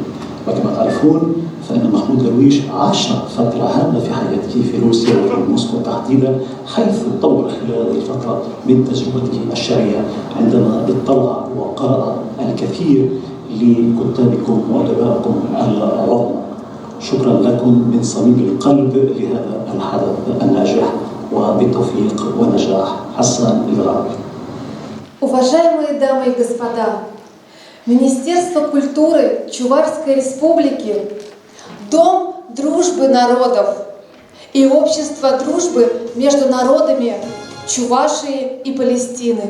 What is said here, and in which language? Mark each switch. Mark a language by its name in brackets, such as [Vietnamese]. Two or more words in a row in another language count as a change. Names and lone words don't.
[Arabic] وكما تعرفون فإن محمود درويش عاش فترة هامة في حياته في روسيا وفي موسكو تحديدا، حيث طور خلال هذه الفترة من تجربته الشعرية عندما اطلع وقرأ الكثير لكتابكم وأدبائكم العظمى. شكرا لكم من صميم القلب لهذا الحدث الناجح، وبالتوفيق والنجاح. حسن الغرابي. [Russian] Уважаемые дамы и господа, Министерство культуры Чувашской Республики, Дом дружбы народов и Общество дружбы между народами Чувашии и Палестины.